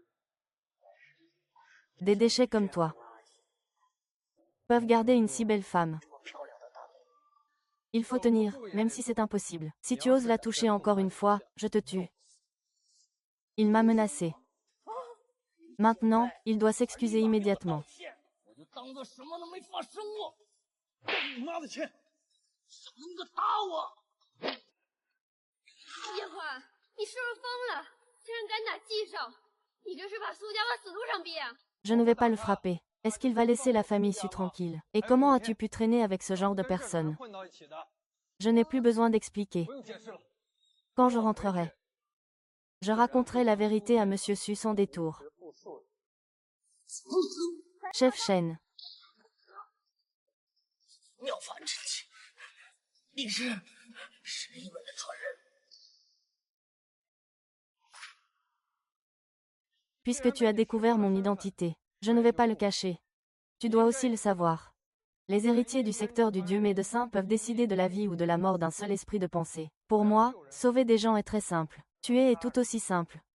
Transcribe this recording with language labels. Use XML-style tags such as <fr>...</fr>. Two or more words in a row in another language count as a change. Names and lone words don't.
<fr>Des déchets comme toi peuvent garder une si belle femme. Il faut tenir, même si c'est impossible. Si tu oses la toucher encore une fois, je te tue. Il m'a menacé. Maintenant, il doit s'excuser immédiatement.</fr> <zh>我就当做什么都没发生过。你妈的钱，怎么能够打我？叶华，你是不是疯了？竟然敢打季少，你这是把苏家往死路上逼啊！</zh> <fr>Je ne vais pas le frapper. Est-ce qu'il va laisser la famille Su tranquille? Et comment as-tu pu traîner avec ce genre de personnes? Je n'ai plus besoin d'expliquer. Quand je rentrerai, je raconterai la vérité à Monsieur Su sans détour. Chef Shen.</fr> <zh>妙法真气，你是神一门的传人。</zh> <fr>Puisque tu as découvert mon identité, je ne vais pas le cacher. Tu dois aussi le savoir. Les héritiers du secteur du Dieu médecin peuvent décider de la vie ou de la mort d'un seul esprit de pensée. Pour moi, sauver des gens est très simple. Tuer est tout aussi simple.</fr>